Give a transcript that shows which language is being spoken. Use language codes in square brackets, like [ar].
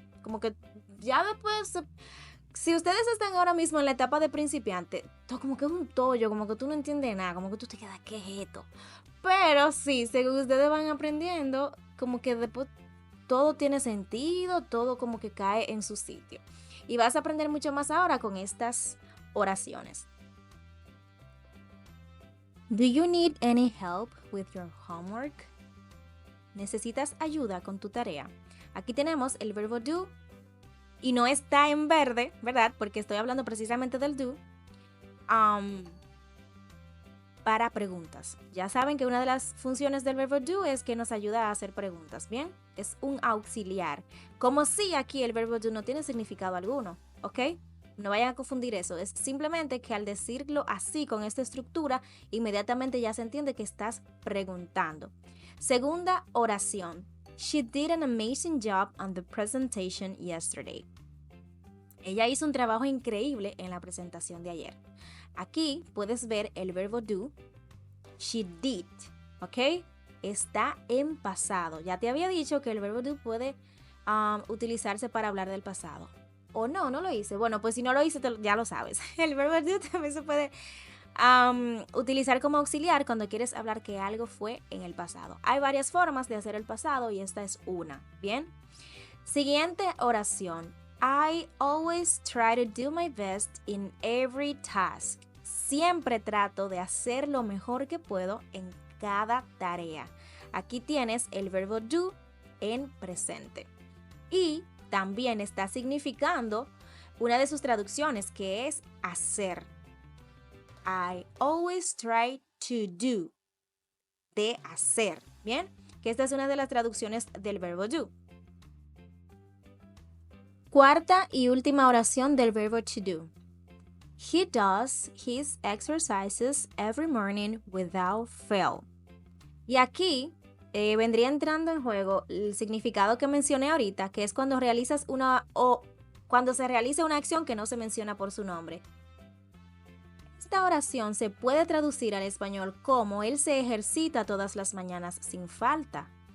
[es] Como que ya después, si ustedes están ahora mismo en la etapa de principiante, todo como que es un tollo, como que tú no entiendes nada, como que tú te quedas, ¿qué es esto? Pero sí, según ustedes van aprendiendo, como que después todo tiene sentido, todo como que cae en su sitio. Y vas a aprender mucho más ahora con estas oraciones. [en] Do you need any help with your homework? [es] ¿Necesitas ayuda con tu tarea? Aquí tenemos el verbo do y no está en verde, ¿verdad? Porque estoy hablando precisamente del do para preguntas. Ya saben que una de las funciones del verbo do es que nos ayuda a hacer preguntas, ¿bien? Es un auxiliar. Como si aquí el verbo do no tiene significado alguno, ¿ok? No vayan a confundir eso, es simplemente que al decirlo así con esta estructura, inmediatamente ya se entiende que estás preguntando. Segunda oración. [en] She did an amazing job on the presentation yesterday. [es] Ella hizo un trabajo increíble en la presentación de ayer. Aquí puedes ver el verbo do. [en] She did, [es] ¿ok? Está en pasado. Ya te había dicho que el verbo do puede utilizarse para hablar del pasado. O no lo hice. Bueno, pues si no lo hice, ya lo sabes. El verbo do también se puede Utilizar como auxiliar cuando quieres hablar que algo fue en el pasado. Hay varias formas de hacer el pasado y esta es una. Bien. Siguiente oración. [en] I always try to do my best in every task. [es] Siempre trato de hacer lo mejor que puedo en cada tarea. Aquí tienes el verbo do en presente. Y también está significando una de sus traducciones que es hacer. [en] I always try to do. [es] De hacer. Bien, que esta es una de las traducciones del verbo do. Cuarta y última oración del verbo to do. [en] He does his exercises every morning without fail. [es] Y aquí vendría entrando en juego el significado que mencioné ahorita, que es cuando realizas cuando se realiza una acción que no se menciona por su nombre. Esta oración se puede traducir al español como él se ejercita todas las mañanas sin falta.